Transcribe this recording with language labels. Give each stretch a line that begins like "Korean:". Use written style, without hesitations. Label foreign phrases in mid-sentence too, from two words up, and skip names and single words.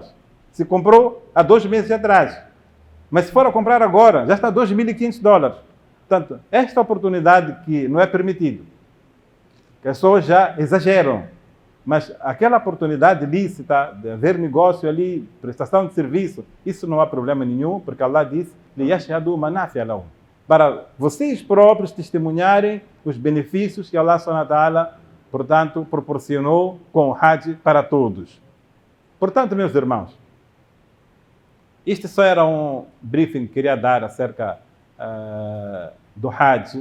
Portuguese: Se comprou há 2 meses atrás. Mas se for a comprar agora, já está $2.500. Portanto, esta oportunidade que não é permitido, que as pessoas já exageram, mas aquela oportunidade lícita de haver negócio ali, prestação de serviço, isso não há problema nenhum, porque Allah diz,
Arabic: لِيَشْهَدُوا مَنَافِعَ لَهُمْ.
Portuguese: para vocês próprios testemunharem os benefícios que Allah
Arabic: سبحانه وتعالى,
Portuguese: portanto, proporcionou com o Hajj para todos. Portanto, meus irmãos, este só era um briefing que queria dar acerca do Hajj.